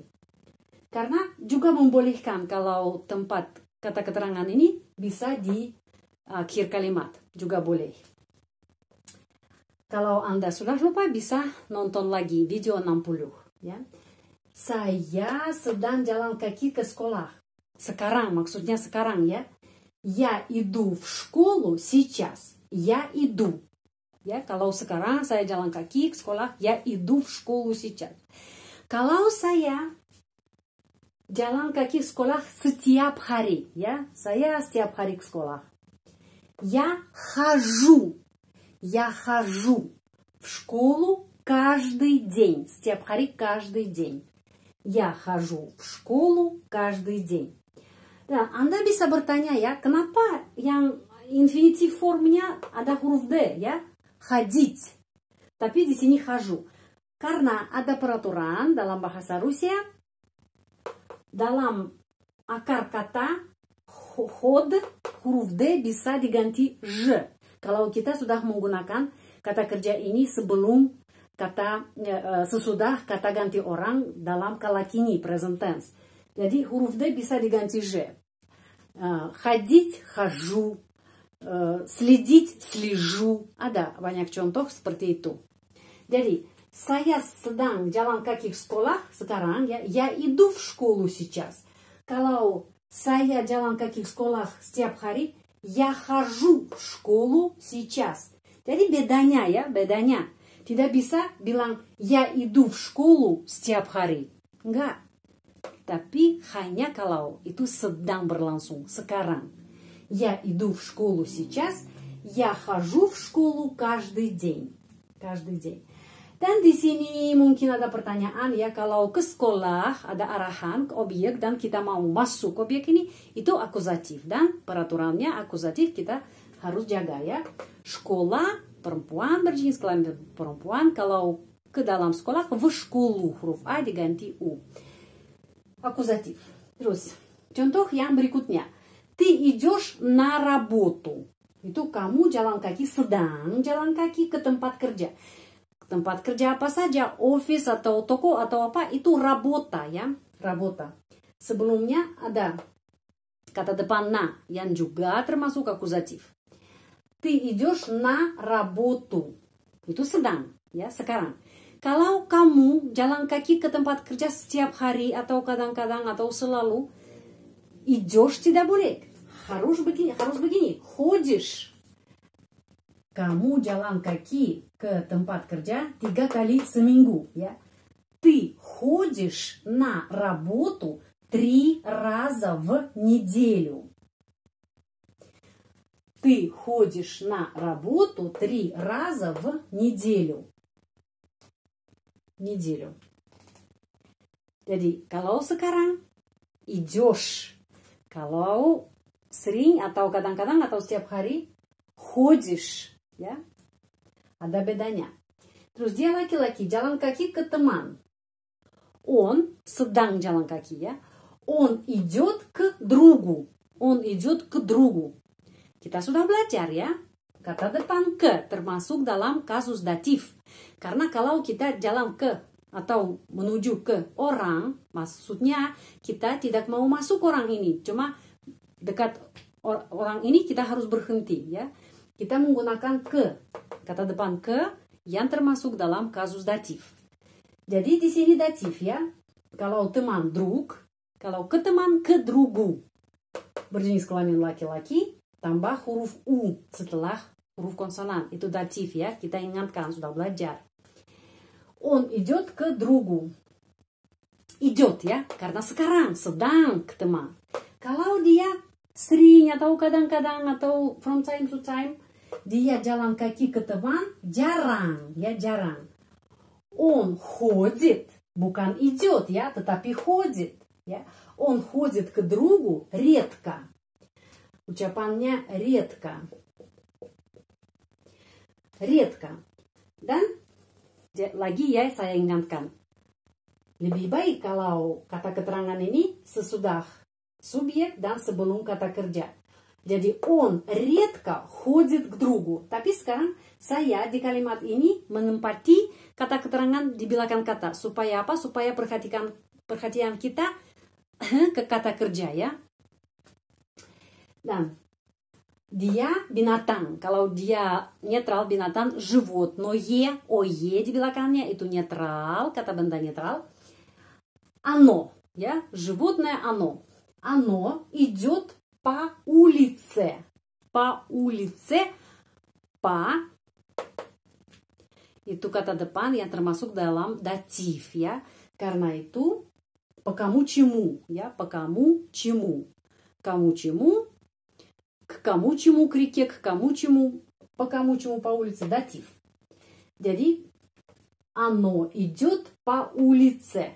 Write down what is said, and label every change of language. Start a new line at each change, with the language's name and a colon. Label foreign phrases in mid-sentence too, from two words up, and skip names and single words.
Indonesian: Karena juga membolehkan kalau tempat kata keterangan ini bisa di akhir kalimat. Juga boleh. Kalau Anda sudah lupa bisa nonton lagi video 60. Ya. Saya sedang jalan kaki ke sekolah. Sekarang, maksudnya sekarang ya.
Russian: Я иду в школу сейчас. Я иду.
Indonesian: Ya, kalau sekarang saya jalan kaki ke sekolah.
Russian: Я иду в школу сейчас.
Indonesian: Kalau saya jalan kaki ke sekolah setiap hari, ya. Saya setiap hari ke sekolah.
Russian: Я хожу в школу каждый день.
Indonesian: Setiap hari,
Russian: каждый день. Я хожу в школу каждый день.
Indonesian: Dan Anda bisa bertanya ya, kenapa yang infinitive formnya ada huruf D, ya? Ходить. Tapi di sini хожу. Karena ada peraturan dalam bahasa Rusia, dalam akar kata hod, huruf D bisa diganti J. Kalau kita sudah menggunakan kata kerja ini sebelum kata sesudah kata ganti orang dalam kala kini,
English: present tense.
Indonesian: Jadi huruf D bisa diganti J.
Russian: Ходить, хожу. Следить, слежу.
Indonesian: Ada banyak contoh seperti itu. Jadi saya sedang jalan kaki ke sekolah sekarang ya.
Russian: Я иду в школу сейчас.
Indonesian: Kalau saya jalan kaki ke sekolah setiap hari,
Russian: я хожу в школу сейчас.
Indonesian: Jadi bedanya ya, bedanya. Tidak bisa bilang
Russian: я иду в школу
Indonesian: setiap hari. Enggak. Tapi hanya kalau itu sedang berlangsung sekarang.
Russian: Я иду в школу сейчас. Я хожу в школу каждый день. Каждый день.
Indonesian: Dan di sini mungkin ada pertanyaan ya, kalau ke sekolah ada arahan ke objek dan kita mau masuk objek ini, itu akuzatif. Dan peraturannya akuzatif kita harus jaga ya. Sekolah perempuan berjenis kelamin perempuan, kalau ke dalam sekolah
Russian: в школу
Indonesian: huruf A diganti U. Akuzatif. Terus contoh yang berikutnya.
Russian: Ты идешь на работу.
Indonesian: Itu kamu jalan kaki, sedang jalan kaki ke tempat kerja. Tempat kerja apa saja, office atau toko atau apa, itu работа ya, работа. Sebelumnya ada kata depan na yang juga termasuk akuzatif.
Russian: Ты идешь на работу.
Indonesian: Itu sedang ya, sekarang. Kalau kamu jalan kaki ke tempat kerja setiap hari atau kadang-kadang atau selalu, идешь tidak boleh. Harus begini, ходишь. Kamu jalan kaki ke tempat kerja 3 kali seminggu ya.
Russian: Ты ходишь на работу 3 раза в неделю. Ты ходишь на работу 3 раза в неделю. Неделю.
Indonesian: Jadi kalau sekarang идешь, kalau sering atau kadang-kadang atau setiap hari ходишь. Ya, ada bedanya. Terus dia laki-laki jalan kaki ke teman. Он sedang jalan kaki ya.
Russian: Он идет к другу. Он идет к другу.
Indonesian: Kita sudah belajar ya. Kata depan ke termasuk dalam kasus datif. Karena kalau kita jalan ke atau menuju ke orang, maksudnya kita tidak mau masuk orang ini. Cuma dekat orang ini kita harus berhenti ya. Kita menggunakan ke, kata depan ke yang termasuk dalam kasus datif. Jadi di sini datif ya. Kalau teman друг, kalau ke teman ke другу. Berjenis kelamin laki-laki tambah huruf u setelah huruf konsonan. Itu datif ya. Kita ingatkan sudah belajar.
Russian: Он идет к другу. Идет
Indonesian: ya, karena sekarang sedang ke teman. Kalau dia sering atau kadang-kadang atau
English: from time to time,
Indonesian: dia jalan kaki ke teman, jarang, ya jarang.
Russian: Он ходит,
Indonesian: bukan идет, ya, tetapi ходит, ya.
Russian: Он ходит к другу редко. Ucapannya редко. Редко.
Indonesian: Dan lagi ya saya ingatkan, lebih baik kalau kata keterangan ini sesudah subjek dan sebelum kata kerja.
Russian: Jadi он редко ходит к другу.
Indonesian: Tapi sekarang saya di kalimat ini menempati kata keterangan di belakang kata. Supaya apa? Supaya perhatian kita ke kata kerja ya. Dan dia binatang. Kalau dia netral binatang, животное, ое di belakangnya itu netral, kata benda netral.
Russian: Оно, ya, животное оно. Оно идет по улице. По улице. По.
Indonesian: Itu kata depan yang termasuk dalam datif ya. Karena itu
Russian: по кому чему
Indonesian: ya.
Russian: По кому чему. Кому чему. К кому чему к реке. К кому чему. По кому чему по улице. Датив. Jadi оно идет по улице.